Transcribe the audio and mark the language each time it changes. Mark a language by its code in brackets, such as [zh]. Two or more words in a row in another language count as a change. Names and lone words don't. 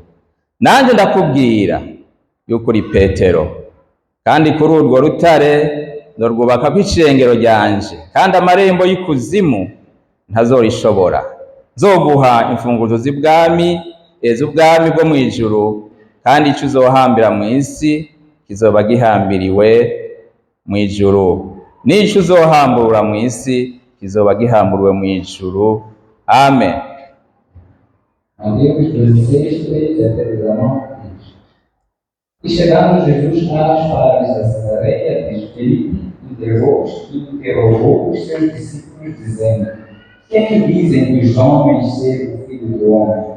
[rn] Nanjye ndakubwira yuko uri Petero, kandi kuri urwo rutare ndorwubakako ishengero ryanje, kandi amarembo y'ikuzimu ntazorishobora. Nzoguha imfunguzo z'ubwami bwo mu ijuru, kandi ico uzohambira mu isi kizoba gihambiriwe mu ijuru, n'ico uzohamburura mu isi kizoba gihamburiwe mu ijuru. Amen. [pt] Mateus 16, 13 até 19 diz: E chegando Jesus às paradas da Cesareia de Filipe, interrogou os seus discípulos, dizendo: Quem dizem que os homens ser o Filho do Homem?